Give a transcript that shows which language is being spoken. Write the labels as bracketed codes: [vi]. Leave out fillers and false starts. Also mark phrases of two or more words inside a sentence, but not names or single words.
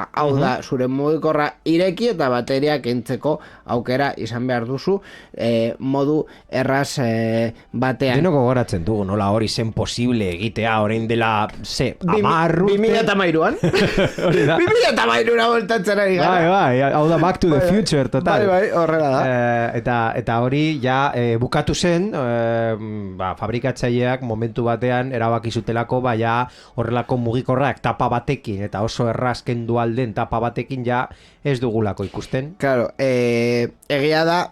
[eu] Hau da, zure mugikorra ireki eta bateria kentzeko aukera izan behar duzu modu erraz batean. Denoko goratzen dugu, nola hori zen posible egitea orain dela 10 urte. 2013an? 2013an voltatzen ari gara. Bai, hau da Back to the Future, total. Bai, horrela da. Eta hori ja bukatu zen, fabrikatzaileak momentu batean erabaki zutelako ja horrelako mugikorrak tapa batekin eta oso erraz kendu alden tapa batekin ja ez dugulako ikusten. Claro, egia da